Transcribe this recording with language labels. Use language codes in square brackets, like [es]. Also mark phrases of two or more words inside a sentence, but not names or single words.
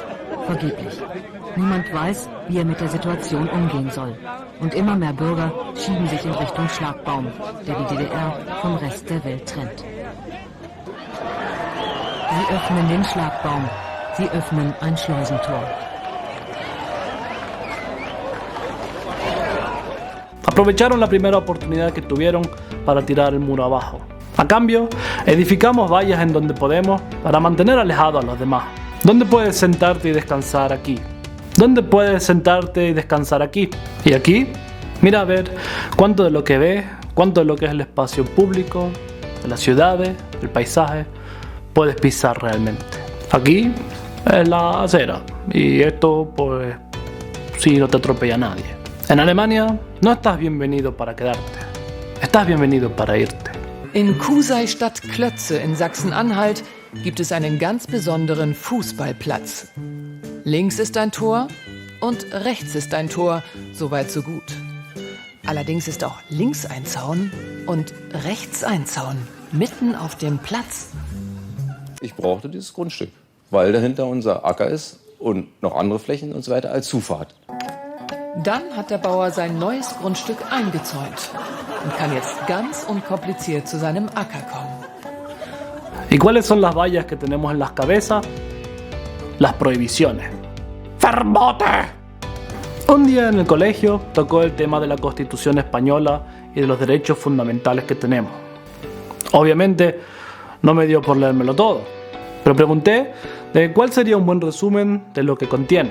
[de] Vergeblich. Niemand weiß, wie er mit der Situation umgehen soll. Und immer mehr Bürger schieben sich in Richtung Schlagbaum, der die DDR vom Rest der Welt trennt. Sie öffnen den Schlagbaum. Sie öffnen ein Schleusentor. [es] Aprovecharon la primera oportunidad que tuvieron para tirar el muro abajo. A cambio, edificamos vallas en donde podemos para mantener alejados a los demás. ¿Dónde puedes sentarte y descansar aquí? ¿Dónde puedes sentarte y descansar aquí? Y aquí, mira a ver cuánto de lo que ves, cuánto de lo que es el espacio público, de las ciudades, el paisaje, puedes pisar realmente. Aquí es la acera y esto pues sí no te atropella a nadie. En Alemania no estás bienvenido para quedarte, estás bienvenido para irte. [de] In Kusei-Stadt Klötze in Sachsen-Anhalt gibt es einen ganz besonderen Fußballplatz. Links ist ein Tor und rechts ist ein Tor, soweit so gut. Allerdings ist auch links ein Zaun und rechts ein Zaun, mitten auf dem Platz. Ich brauchte dieses Grundstück, weil dahinter unser Acker ist und noch andere Flächen und so weiter als Zufahrt. Dann hat der Bauer sein neues Grundstück eingezäunt und kann jetzt ganz unkompliziert zu seinem Acker kommen. [es] ¿Y cuáles son las vallas que tenemos en las cabezas? Las prohibiciones. ¡Verbote! Un día en el colegio tocó el tema de la Constitución española y de los derechos fundamentales que tenemos. Obviamente no me dio por leérmelo todo, pero pregunté de cuál sería un buen resumen de lo que contiene.